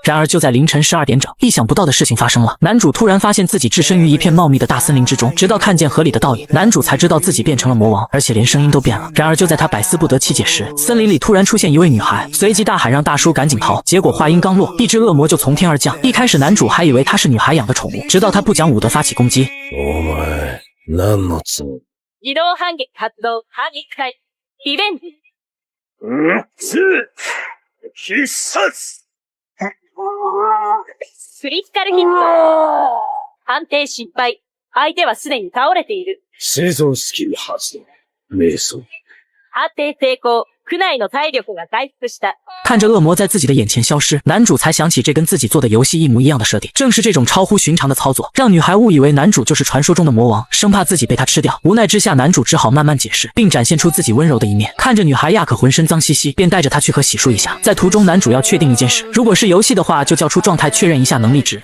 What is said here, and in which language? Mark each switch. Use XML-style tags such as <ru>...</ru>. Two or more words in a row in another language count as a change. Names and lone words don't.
<zh>然而就在凌晨12点整，意想不到的事情发生了。男主突然发现自己置身于一片茂密的大森林之中，直到看见河里的倒影，男主才知道自己变成了魔王，而且连声音都变了。然而就在他百思不得其解时，森林里突然出现一位女孩，随即大喊让大叔赶紧逃。结果话音刚落，一只恶魔就从天而降。一开始男主还以为他是女孩养的宠物，直到他不讲武德发起攻击。</zh> <ja>お前何の罪？自動反撃発動反撃開リベンジ。必殺。クリティカルヒット。判定失敗。相手はすでに倒れている。生存スキル発動。瞑想。判定成功。区内の体力が回復した。</ja> <zh>看着恶魔在自己的眼前消失，男主才想起这跟自己做的游戏一模一样的设定。正是这种超乎寻常的操作，让女孩误以为男主就是传说中的魔王，生怕自己被他吃掉。无奈之下，男主只好慢慢解释，并展现出自己温柔的一面。看着女孩亚可浑身脏兮兮，便带着她去和洗漱一下。在途中，男主要确定一件事，如果是游戏的话，就叫出状态确认一下能力值。</zh>